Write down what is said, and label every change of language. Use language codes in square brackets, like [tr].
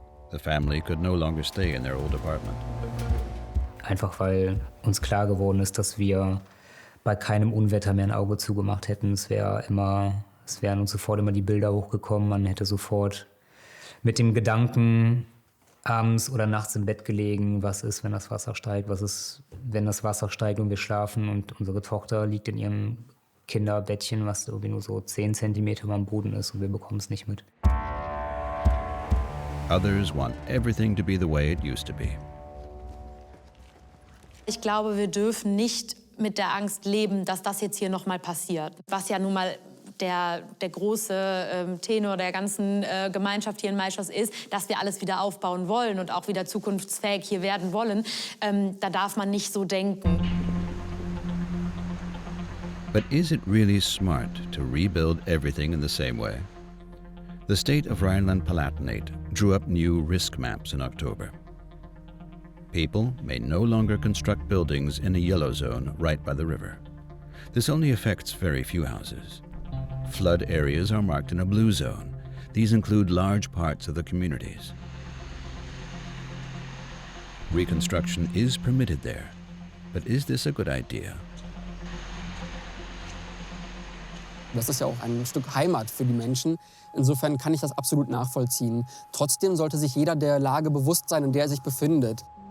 [en] The family could no longer stay in their old apartment. [de] Einfach weil uns klar geworden ist, dass wir bei keinem Unwetter mehr ein Auge zugemacht hätten. Es wären uns sofort immer die Bilder hochgekommen. Man hätte sofort mit dem Gedanken abends oder nachts im Bett gelegen, was ist, wenn das Wasser steigt, was ist, wenn das Wasser steigt und wir schlafen und unsere Tochter liegt in ihrem Kinderbettchen, was irgendwie nur so 10 Zentimeter am Boden ist und wir bekommen es nicht mit. [en] Others want everything to be the way it used to be. [de] Ich glaube, wir dürfen nicht mit der Angst leben, dass das jetzt hier noch mal passiert. Was ja nun mal der große Tenor der ganzen Gemeinschaft hier in Maischoss ist, dass wir alles wieder aufbauen wollen und auch wieder zukunftsfähig hier werden wollen. Da darf man nicht so denken. [en] But is it really smart to rebuild everything in the same way? The state of Rhineland-Palatinate drew up new risk maps in October. People may no longer construct buildings in a yellow zone right by the river. This only affects very few houses. Flood areas are marked in a blue zone. These include large parts of the communities. Reconstruction is permitted there, but is this a good idea? [de] Das ist ja auch ein Stück Heimat für die Menschen. Insofern kann ich das absolut nachvollziehen. Trotzdem sollte sich jeder der Lage bewusst sein, in der er sich befindet.